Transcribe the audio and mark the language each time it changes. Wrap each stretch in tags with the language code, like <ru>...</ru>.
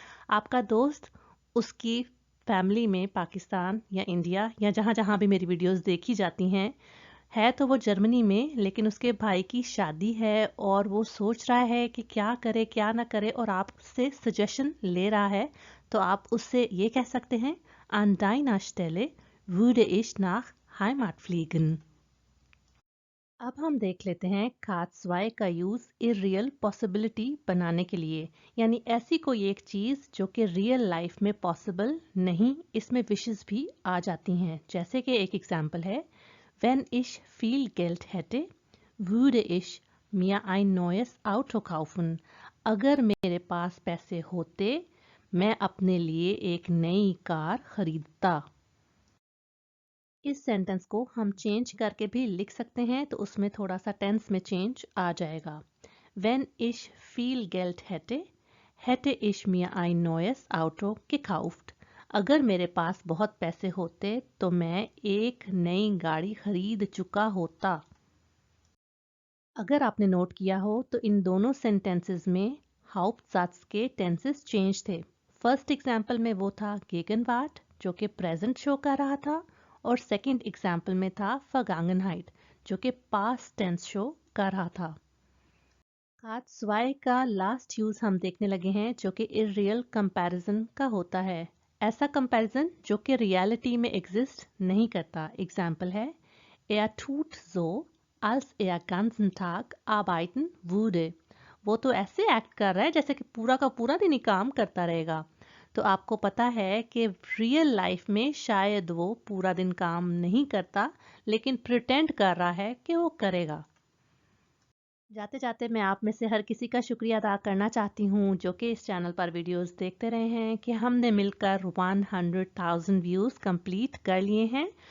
<hi>आपका दोस्त उसकी फैमिली में पाकिस्तान या इंडिया या जहाँ जहाँ भी मेरी वीडियोस देखी जाती हैं है, तो वो जर्मनी में, लेकिन उसके भाई की शादी है और वो सोच रहा है कि क्या करे क्या ना करे और आपसे सजेशन ले रहा है, तो आप उससे ये कह सकते हैं</hi> <de>An deiner Stelle würde ich nach Heimat fliegen।</de> <hi>अब हम देख लेते हैं K2 का यूज इरियल पॉसिबिलिटी बनाने के लिए, यानी ऐसी कोई एक चीज जो कि रियल लाइफ में पॉसिबल नहीं, इसमें विशेस भी आ जाती हैं। जैसे कि एक एग्जांपल है,</hi> <de>Wenn ich viel Geld hätte, würde ich mir ein neues Auto kaufen।</de> <hi>अगर मेरे पास पैसे होते, मैं अपने लिए एक नई कार खरीदता। इस सेंटेंस को हम चेंज करके भी लिख सकते हैं, तो उसमें थोड़ा सा टेंस में चेंज आ जाएगा।</hi> <de>Wenn ich viel Geld hätte, hätte ich mir ein neues Auto gekauft।</de> <hi>अगर मेरे पास बहुत पैसे होते तो मैं एक नई गाड़ी खरीद चुका होता। अगर आपने नोट किया हो तो इन दोनों सेंटेंसेस में हाउप्टसात्स के टेंसेस चेंज थे। फर्स्ट एग्जाम्पल में वो था गेगनवार्ट, जो कि प्रेजेंट शो कर रहा था, और सेकंड एग्जाम्पल में था vergangenheit, जो कि पास्ट टेंस शो कर रहा था। K2 का लास्ट यूज हम देखने लगे हैं, जो कि इरियल कंपैरिजन का होता है, ऐसा कंपैरिजन जो कि रियलिटी में एग्जिस्ट नहीं करता। एग्जाम्पल है,</hi> <de>Er tut so, als er ganzen Tag arbeiten würde।</de> <hi>वो तो ऐसे एक्ट कर रहा है जैसे कि पूरा का पूरा दिन ही काम करता रहेगा। तो आपको पता है कि रियल लाइफ में शायद वो पूरा दिन काम नहीं करता, लेकिन प्रिटेंड कर रहा है कि वो करेगा। जाते जाते मैं आप में से हर किसी का शुक्रिया अदा करना चाहती हूँ जो कि इस चैनल पर वीडियोस देखते रहे हैं, कि हमने मिलकर 100,000 व्यूज़ कंप्लीट कर लिए हैं।</hi>